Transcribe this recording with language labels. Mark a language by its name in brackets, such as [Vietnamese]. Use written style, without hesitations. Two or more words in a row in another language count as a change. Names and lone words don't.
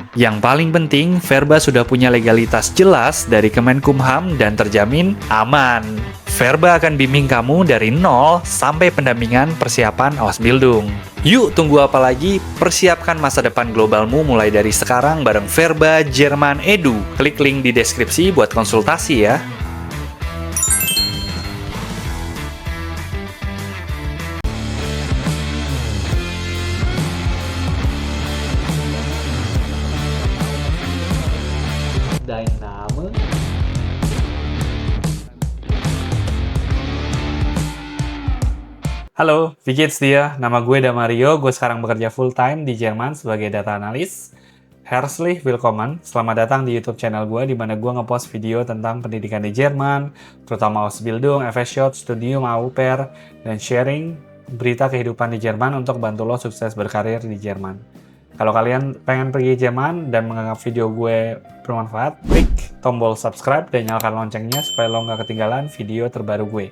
[Indonesian] Yang paling penting, Verba sudah punya legalitas jelas dari Kemenkumham dan terjamin aman. Verba akan bimbing kamu dari nol sampai pendampingan persiapan Ausbildung. Yuk, tunggu apa lagi? Persiapkan masa depan globalmu mulai dari sekarang bareng Verba Jerman Edu. Klik link di deskripsi buat konsultasi ya. Dynamo. [German] Halo, wie geht's dir? [Indonesian] Nama gue Damario, gue sekarang bekerja [English] full time [Indonesian] di Jerman sebagai data analis. [German] Herzlich willkommen, [Indonesian] selamat datang di YouTube channel gue di mana gue ngepost video tentang pendidikan di Jerman, terutama Ausbildung, FSJ, Studium, Au Pair, dan sharing berita kehidupan di Jerman untuk bantu lo sukses berkarir di Jerman. Kalau kalian pengen pergi Jerman dan menganggap video gue bermanfaat, klik tombol subscribe dan nyalakan loncengnya supaya lo nggak ketinggalan video terbaru gue.